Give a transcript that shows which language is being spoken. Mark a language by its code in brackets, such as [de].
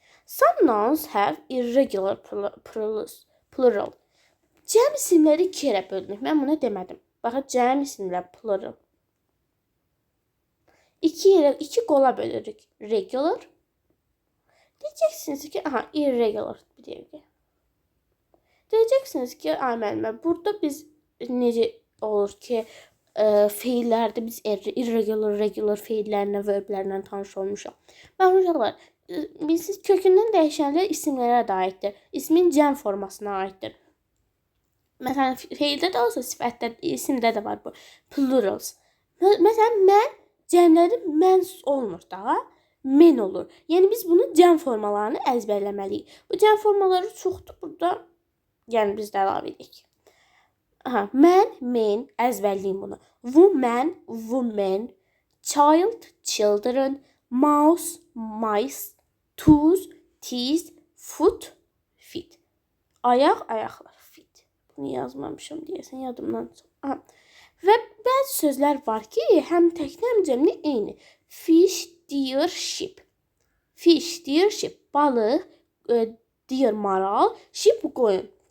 [en] Some nouns have irregular plural. [az] Cəm isimləri 2 yerə bölünür. Mən bunu demədim. Baxın, cəm isimlər plural. 2 qola bölürük. Regular. Deyəcəksiniz ki, irregular bir dəqiqə. Deyəcəksiniz ki, müəllimə, burada biz necə olur ki, feillərdə biz irregular, regular feillərlə, verblərlə tanış olmuşuq. Mən uşaqlar, bilirsiniz, kökündən dəyişənlər isimlərə də aiddir. İsmin cəm formasına aiddir. Məsələn, feildə də olsa, sifətdə, isimdə də var bu. Plurals. Məsələn, mən cəmləri mən olmur da, men olur. Yəni biz bunun cəm formalarını əzbərləməliyik. Bu cəm formaları çoxdur burada. Yəni biz də əlavə edək. Mən, men, əzbərləyim bunu. [en] Woman, women, child, children, mouse, mice, tooth, teeth, foot, feet. [az] Ayaq, ayaqlar, feet. Bunu yazmamışam deyəsən, yadımdan çox. Və bəzi sözlər var ki, həm təkli, həm cəmli eyni. [en] Fish, deer, sheep. Fish, deer, sheep. [az] Balıq, deer, maral, sheep, qoyun.